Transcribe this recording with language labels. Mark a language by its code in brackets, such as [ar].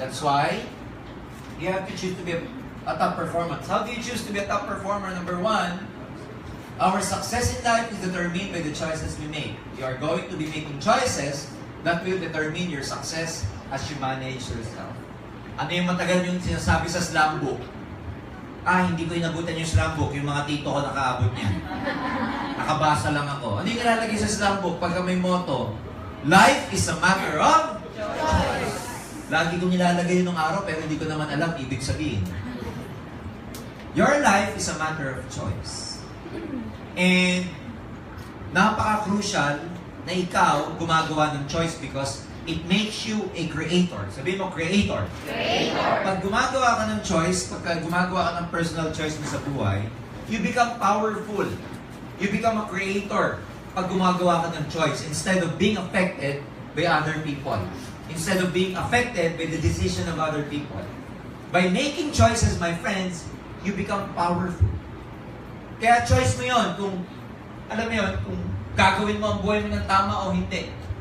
[en] That's why, you have to choose to be a top performer. How do you choose to be a top performer? Number 1, our success in life is determined by the choices we make. You are going to be making choices that will determine your success as you manage yourself. [tl] Ano yung matagal yung sinasabi sa slam book? Hindi ko inabutan yung slam book, yung mga tito ko nakaabot niya. Nakabasa lang ako. Ano yung nilalagay sa slam book pagka may motto? [en] Life is a matter of choice. [tl] Lagi kong nilalagay yun ng araw pero hindi ko naman alam ibig sabihin. [en] Your life is a matter of choice. [tl] And napaka-crucial na ikaw gumagawa ng choice [en] because it makes you a creator. [tl] Sabihin mo, creator. [en] Creator. [tl] Pag gumagawa ka ng choice, pag gumagawa ka ng personal choice mo sa buhay, [en] you become powerful. You become a creator [tl] pag gumagawa ka ng choice [en] instead of being affected by other people. Instead of being affected by the decision of other people. By making choices, my friends, you become powerful. [tl] Kaya choice mo yon kung, alam mo yon, kung gagawin mo ang buhay mo ng tama o hindi.